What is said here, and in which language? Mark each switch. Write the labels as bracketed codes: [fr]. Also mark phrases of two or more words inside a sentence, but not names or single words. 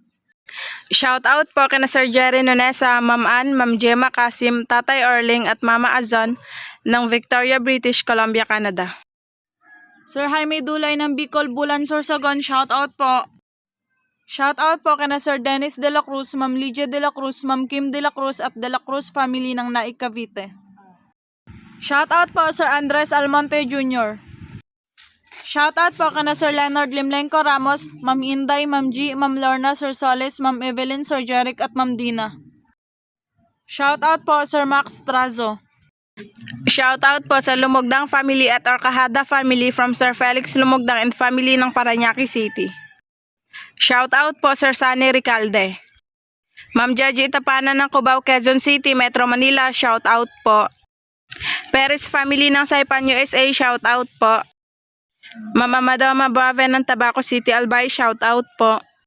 [tl] Shoutout po kana Sir Jerry Nunesa, Ma'am Ann, Ma'am Gemma Kasim, Tatay Orling at Mama Azon ng Victoria, British Columbia, Canada. Sir Jaime Dulay ng Bicol, Bulan, Sorsogon, shoutout po. Shoutout po kana Sir Dennis De La Cruz, Ma'am Lydia De La Cruz, Ma'am Kim De La Cruz at De La Cruz family ng Naik, Cavite. Shoutout po Sir Andres Almonte Jr. Shoutout po kana Sir Leonard Limlenco Ramos, Ma'am Inday, Ma'am G, Ma'am Lorna, Sir Soles, Ma'am Evelyn, Sir Jeric at Ma'am Dina. Shoutout po Sir Max Trazo. Shoutout po sa Lumogdang family at Orcahada family [en] from Sir Felix Lumogdang and family [tl] ng Parañaque City. Shoutout po Sir Sani Ricalde. Ma'am Jaji Tapanan ng Cubao, Quezon City, Metro Manila, shout out po. Perez family ng Saipan, USA, shout out po. Mama Madama Brave ng Tabaco City, Albay, shout out po.